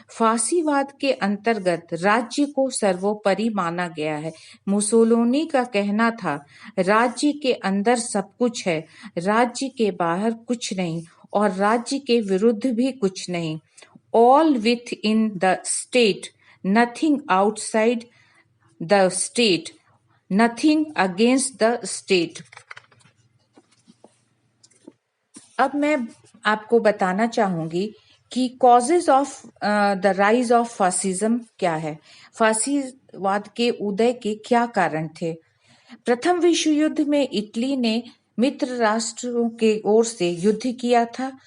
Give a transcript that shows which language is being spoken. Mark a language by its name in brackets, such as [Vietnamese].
[Hindi] फासीवाद के अंतर्गत राज्य को सर्वोपरि माना गया है। मुसोलिनी का कहना था, राज्य के अंदर सब कुछ है, राज्य के बाहर कुछ नहीं और राज्य के विरुद्ध भी कुछ नहीं। [English] All within the state, nothing outside the state, nothing against the state. [Hindi] अब मैं आपको बताना चाहूंगी कि [English] causes of the rise of fascism [Hindi] क्या है। फासीवाद के उदय के क्या कारण थे। प्रथम विश्व युद्ध में इटली ने मित्र राष्ट्रों के ओर से युद्ध किया था।